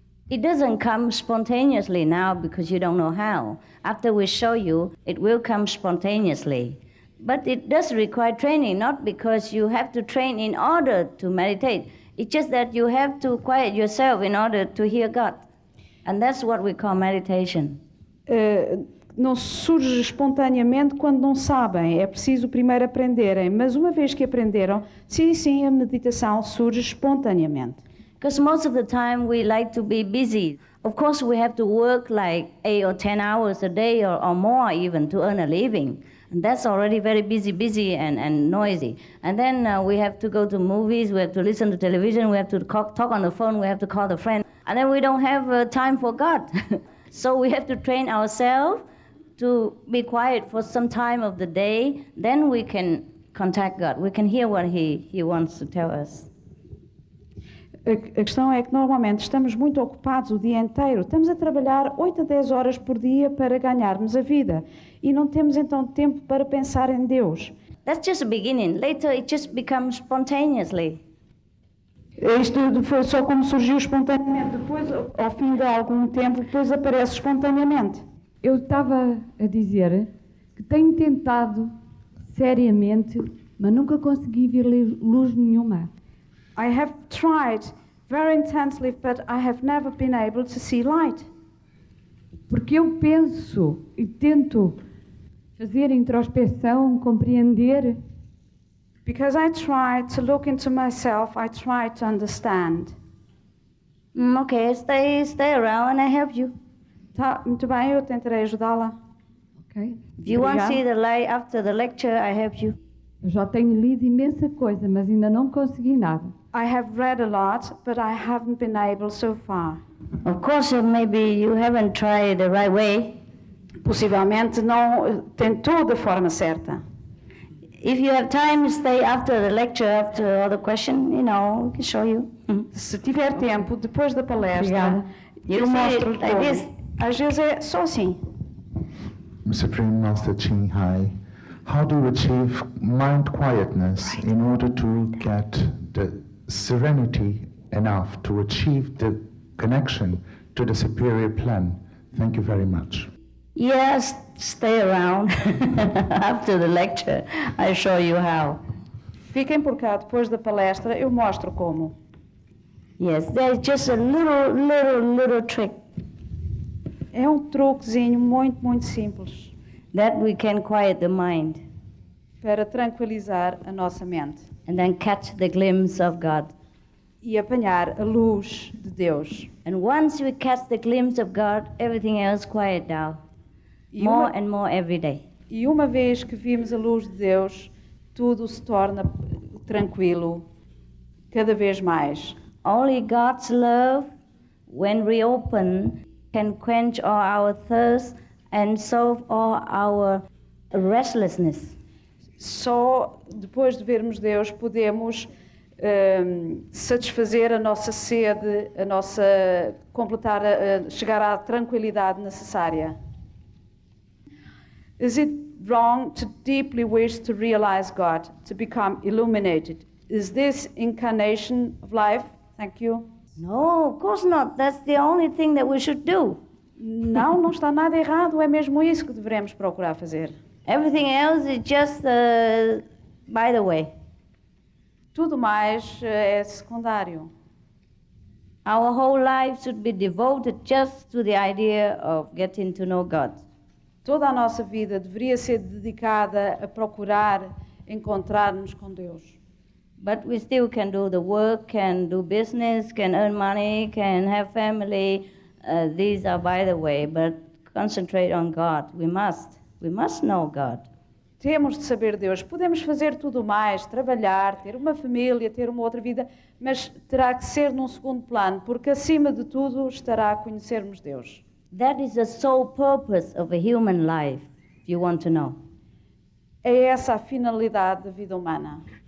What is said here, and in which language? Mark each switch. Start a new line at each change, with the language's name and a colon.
English: It doesn't come spontaneously now because you don't know how. After we show you, it will come spontaneously. But it does require training, not because you have to train in order to meditate. It's just that you have to quiet yourself in order to hear God. And that's what we call meditation.
Portuguese: Não surge espontaneamente quando não sabem. É preciso primeiro aprenderem. Mas uma vez que aprenderam, sim, a meditação surge espontaneamente.
English: Because most of the time we like to be busy. Of course, we have to work like 8 or 10 hours a day or more even to earn a living. And that's already very busy and noisy. And then we have to go to movies, we have to listen to television, we have to talk on the phone, we have to call the friend. And then we don't have time for God. So we have to train ourselves to be quiet for some time of the day. Then we can contact God. We can hear what He wants to tell us.
Portuguese: A questão é que normalmente estamos muito ocupados o dia inteiro. Estamos a trabalhar 8 a 10 horas por dia para ganharmos a vida. E não temos então tempo para pensar em Deus.
English: That's just a beginning. Later it just becomes spontaneously.
Portuguese: Isto foi só como surgiu espontaneamente. Depois, ao fim de algum tempo, depois aparece espontaneamente. Eu estava a dizer que tenho tentado seriamente, mas nunca consegui ver luz nenhuma.
English: I have tried very intensely, but I have never been able to see light.
Portuguese: Porque eu penso e tento fazer introspeção, compreender.
English: Because I try to look into myself, I try to understand. Okay, stay around and I help you.
Portuguese: Tá, muito bem, eu tentarei ajudá-la.
English: Okay. If you want to see the light after the lecture, I help you.
Portuguese: Eu já tenho lido imensa coisa, mas ainda não consegui nada.
English: I have read a lot, but I haven't been able so far. Of course, maybe you haven't tried the right way.
Portuguese: Possivelmente não tentou da forma certa.
English: If you have time, stay after the lecture, after all the question, we can show you.
Portuguese: Se tiver tempo, depois da palestra, eu mostro
English: like this.
Portuguese: Às vezes é só assim.
English: Supreme Master Ching Hai, how do you achieve mind quietness in order to get the serenity enough to achieve the connection to the superior plan? Thank you very much. Yes, stay around. After the lecture, I show you how.
Portuguese: Fiquem por cá depois da palestra, eu mostro como.
English: Yes, there's just a little trick
Portuguese: É um truquezinho muito simples
English: that we can quiet the mind
Portuguese: para tranquilizar a nossa mente
English: and then catch the glimpse of God.
Portuguese: e apanhar a luz de Deus.
English: And once we catch the glimpse of God, everything else quiet down.
Portuguese: E
English: More
Portuguese: uma,
English: and more every day.
Portuguese: e uma vez que vimos a luz de Deus, tudo se torna tranquilo, cada vez mais.
English: Only God's love, when we open, can quench all our thirst and solve all our restlessness.
Portuguese: Só depois de vermos Deus podemos satisfazer a nossa sede, a nossa completar, chegar à tranquilidade necessária.
English: Is it wrong to deeply wish to realize God, to become illuminated? Is this incarnation of life? Thank you. No, of course not. That's the only thing that we should do.
Portuguese: Não está nada errado, é mesmo isso que devemos procurar fazer.
English: Everything else is just by the way.
Portuguese: Tudo mais é secundário.
English: Our whole life should be devoted just to the idea of getting to know God.
Portuguese: Toda a nossa vida deveria ser dedicada a procurar encontrar-nos com Deus.
English: But we still can do the work, can do business, can earn money, can have family. These are by the way, but concentrate on God. We must know God.
Portuguese: Temos de saber Deus. Podemos fazer tudo mais, trabalhar, ter uma família, ter uma outra vida, mas terá que ser num segundo plano, porque acima de tudo estará a conhecermos Deus.
English: That is the sole purpose of a human life, if you want to know.
Portuguese: É essa a finalidade da vida humana.